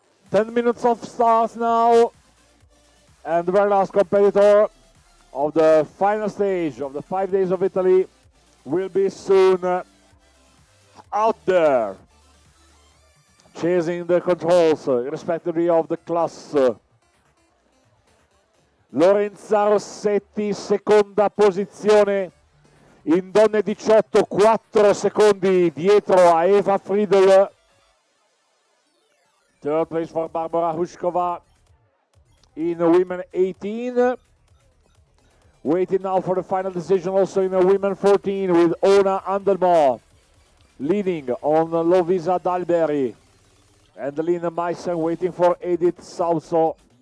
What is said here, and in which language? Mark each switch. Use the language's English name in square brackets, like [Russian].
[English] 10 minutes of start now, and the very last competitor of the final stage of the 5 days of Italy will be soon out there, chasing the controls, irrespectively of the class. [Italian] Lorenza Rossetti, seconda posizione in donne 18, 4 secondi dietro a Eva Friedel. [English] Third place for Barbara Hushkova in women 18. Waiting now for the final decision also in women 14 with Ona Andelmo leading on Lovisa Dalberry and Lina Meissen waiting for Edith Sauso.